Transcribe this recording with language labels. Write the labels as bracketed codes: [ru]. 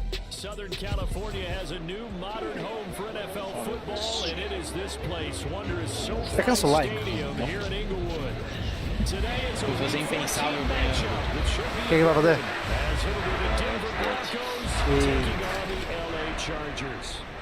[en] Southern California has a new modern home for NFL football, and it is this place, wondrous SoFi Stadium here in Inglewood. Today it's a [pt] Coisa impensável ganhar. O que vai fazer? [en] as it'll be the Denver Broncos taking on the LA Chargers.